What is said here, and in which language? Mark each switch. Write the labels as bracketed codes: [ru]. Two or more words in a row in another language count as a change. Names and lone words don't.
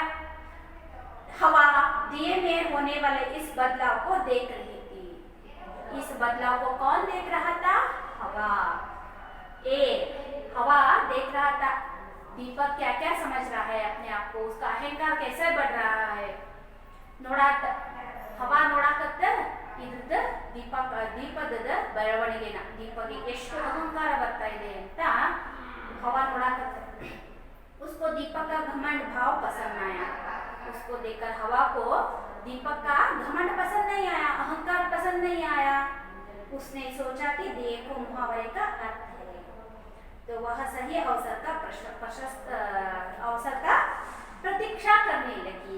[hi] हवा दिए में होने वाले इस बदलाव को देख रही थी। इस बदलाव को कौन देख रहा था? हवा देख रहा था। दीपक क्या क्या समझ रहा है अपने आप को, उसका अहंकार कैसे बढ़ रहा है। [kn] हवा ನೋಡಾಕತ್ತ ಇದ್ದ ದೀಪದ ಬೆಳವಣಿಗೆನ, ದೀಪಗೆ ಎಷ್ಟು ಅಹಂಕಾರ ಬರ್ತಾ ಇದೆ ಅಂತ हवा ನೋಡಾಕತ್ತ। [hi] उसको दीपक का घमंड भाव पसंद नहीं आया। उसको देखकर हवा को दीपक का घमंड पसंद नहीं आया, अहंकार पसंद नहीं आया। उसने सोचा कि देखो मुहावरे का अर्थ है। तो वह सही अवसर का प्रतीक्षा करने लगी।